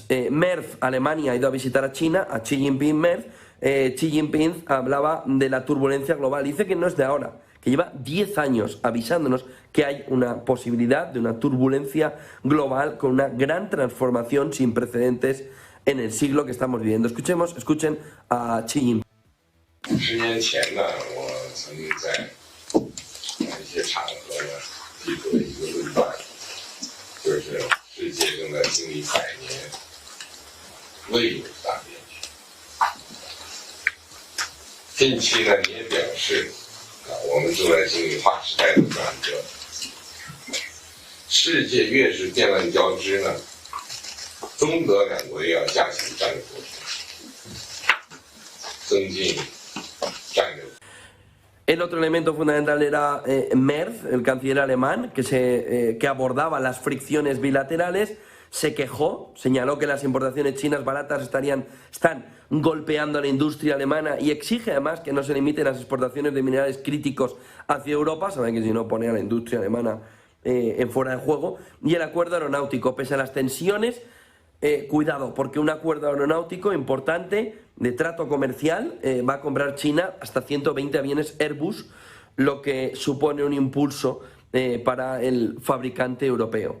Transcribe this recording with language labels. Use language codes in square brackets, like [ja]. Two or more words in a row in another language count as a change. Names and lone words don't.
[es] Merz, Alemania, ha ido a visitar a China, a Xi Jinping. Merz, Xi Jinping hablaba de la turbulencia global. Dice que no es de ahora, que lleva 10 años avisándonos que hay una posibilidad de una turbulencia global con una gran transformación sin precedentes en el siglo que estamos viviendo. Escuchen a Xi Jinping. [zh] 10 年前呢，我曾经在一些场合呢提出了一个论断，就是世界正在经历100年未有的大变局。近期呢，你也表示，我们正在经历划时代的转折。世界越是变乱交织呢，中德两国也要加强战略沟通，增进战略。 [es] El otro elemento fundamental era Merz, el canciller alemán, que abordaba las fricciones bilaterales, se quejó, señaló que las importaciones chinas baratas están golpeando a la industria alemana y exige además que no se limiten las exportaciones de minerales críticos hacia Europa, saben que si no pone a la industria alemana en fuera de juego, y el acuerdo aeronáutico, pese a las tensiones, cuidado, porque un acuerdo aeronáutico importante de trato comercial va a comprar China hasta 120 aviones Airbus, lo que supone un impulso para el fabricante europeo.